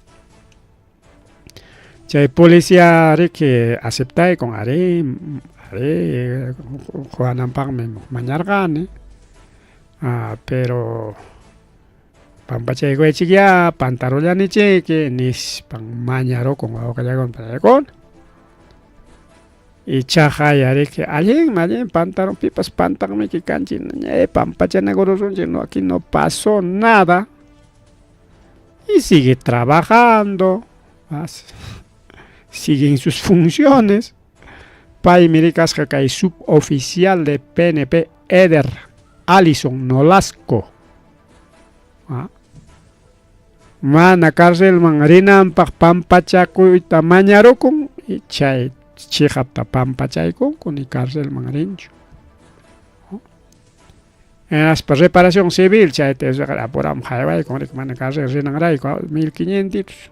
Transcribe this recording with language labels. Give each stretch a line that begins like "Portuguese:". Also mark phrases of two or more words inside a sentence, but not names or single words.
Quechua: chay policía riki aceptaykun ari quwananpaqmi mañarqani pero pampachaykuchik ya pantarullanichiki nispan mañarukun wawqillaykuna palaykuna y chaqaya riki allin pantalon pipas pantalmiki kanchik pampachanakurusunchik
Spanish: no aquí no pasó nada y sigue trabajando sigue en sus funciones
Quechua: pay mirikasqa kay
Spanish: suboficial de PNP
Quechua: Eder Alison Nolasco mana cárcelman rinanpaq pampachakuyta mañarukun y chay chiqapta pampachaykun ni cárcelman rinchu enaspa
Spanish: reparación civil
Quechua: chayta apuram haywaykun riki mana cárcel rinanrayku 1500